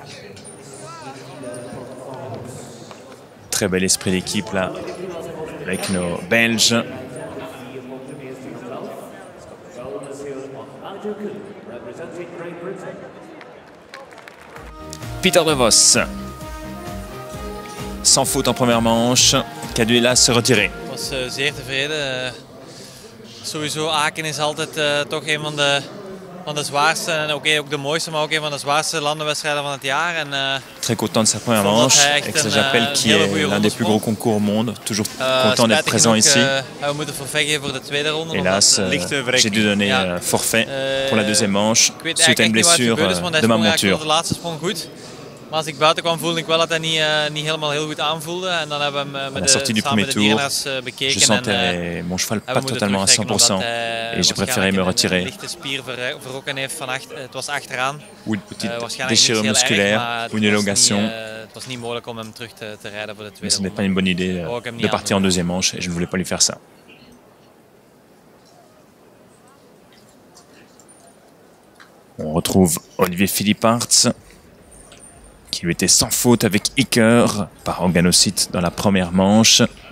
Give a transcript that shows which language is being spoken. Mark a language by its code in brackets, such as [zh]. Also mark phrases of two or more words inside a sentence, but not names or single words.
[fr] Très bel esprit d'équipe là, avec nos Belges. Peter de Vos, sans faute en première manche, qui a dû là se retirer. [nl] Ik was zeer tevreden. Sowieso Aken is altijd toch een van de van de zwaarste en ook de mooiste, maar ook een van de zwaarste landenwedstrijden van het jaar. [fr] Très content de sa première manche, avec ce Japelle qui est l'un des plus gros concours au monde. Toujours content d'être présent ici. [nl] We moeten forfait geven voor de tweede ronde. [fr] Hélas, j'ai dû donner forfait pour la deuxième manche suite à une blessure de ma monture. [nl] De laatste sprong goed. Maar als ik buiten kwam voelde ik wel dat hij niet helemaal heel goed aanvoelde. En dan hebben we hem samen met de dierenarts bekeken. [fr] Je sentais mon cheval pas totalement à 100% et j'ai préféré me retirer. [nl] Een lichte spier verrokken heeft van het was achteraan. [fr] Ou une petite déchirure musculaire ou une élongation. [nl] Het was niet mogelijk om hem terug te rijden voor de tweede [fr] Mais ce [nl] ronde. [fr] n'est pas une bonne idée de partir en deuxième manche et je ne voulais pas lui faire ça. On retrouve Olivier Philipparts qui lui était sans faute avec Iker par organocyte dans la première manche.